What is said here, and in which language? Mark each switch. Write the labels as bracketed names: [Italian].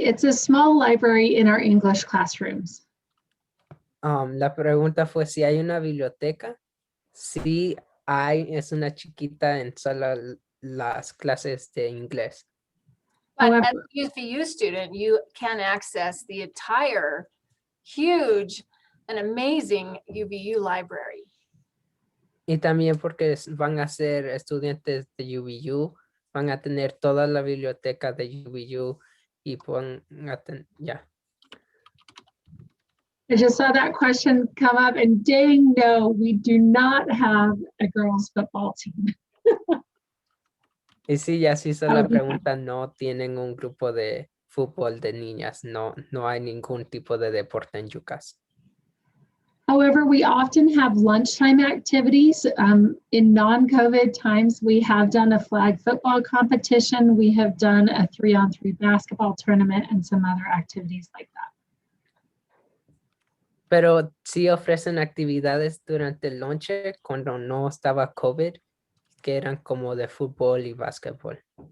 [English] It's a small library in our English classrooms. [Spanish] La pregunta fue si hay una biblioteca. Sí hay, es una chiquita en solo las clases de inglés. [English] But However- as a UVU student, you can access the entire huge and amazing UVU library. [Spanish] Y también porque van a ser estudiantes de UVU, van a tener toda la biblioteca de UVU y van a tener, ya. [English] I just saw that question come up and dang, no, we do not have a girls football team. [Spanish] Y sí, ya se hizo la [English] Ok. [Spanish] pregunta, no tienen un grupo de fútbol de niñas, no hay ningún tipo de deporte en Ucas. [English] However, we often have lunchtime activities. In non-COVID times, we have done a flag football competition. We have done a 3-on-3 basketball tournament and some other activities like that. [Spanish] Pero sí ofrecen actividades durante el lonche cuando no estaba COVID, que eran como de fútbol y básquetbol.